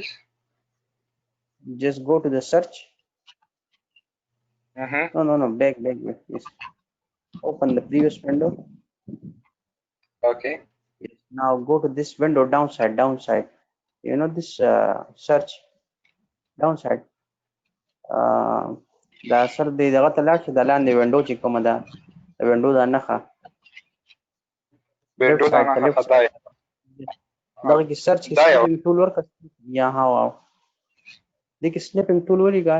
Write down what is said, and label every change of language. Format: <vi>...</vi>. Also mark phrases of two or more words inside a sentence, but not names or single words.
<en>Just go to the search. No, back. Yes. Open the previous window. Okay. Yes. Now go to this window downside. This search downside.</en> <ps>دا سر دی دغه ته لاړ شي د لاندې وینډو چې کومه ده د وینډو دا نښه</ps> <en>left side</en> <ps>ته</ps> <en>left side</en> <ps>دغه کې سرچ کې</ps> <en>snipping tool</en> <ps>ورکړه یا ها واو دې کې</ps> <en>snipping tool</en> <ps>ولیکه</ps>